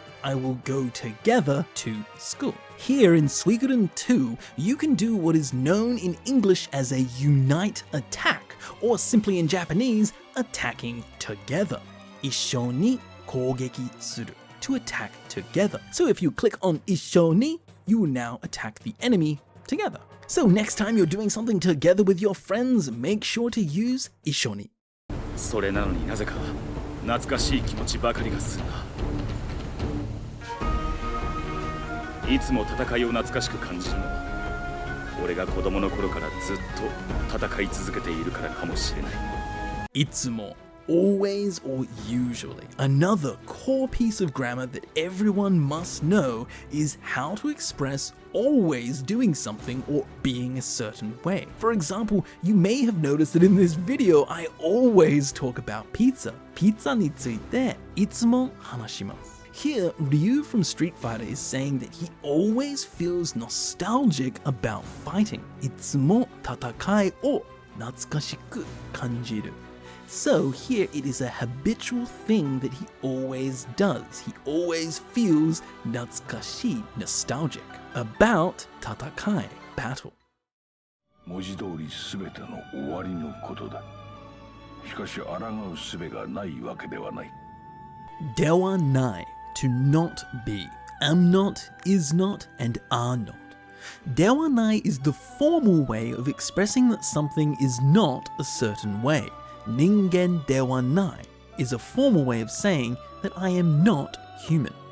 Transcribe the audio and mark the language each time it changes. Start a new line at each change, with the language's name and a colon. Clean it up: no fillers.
English: I will go together to school. Here in Suikoden 2, you can do what is known in English as a unite attack, or simply in Japanese, attacking together.
Japanese: Ishoni kogeki suru,
English: to attack together. So if you click on ishoni, you will now attack the enemy together. So next time you're doing something together with your friends, make sure to use ishoni.
Japanese: それなのになぜか懐かしい気持ちばかりがするな。いつも戦いを懐かしく感じるのは俺が子供の頃からずっと戦い続けているからかもしれない。
English: いつも always or usually. Another core piece of grammar that everyone must know is how to express always doing something or being a certain way. For example, you may have noticed that in this video I always talk about pizza.
Japanese: Pizza についていつも話します。
English: Here, Ryu from Street Fighter is saying that he always feels nostalgic about fighting.
Japanese: いつも戦いを懐かしく感じる。
English: So here it is a habitual thing that he always does. He always feels 懐かしい nostalgic about 戦い battle.
Japanese: 文字通り全ての終わりのことだ。しかし抗う術がないわけではない。
English: ではない to not be. Am not, is not, and are not. ではない is the formal way of expressing that something is not a certain way.
Japanese: 人間ではない
English: is a formal way of saying that I am not human.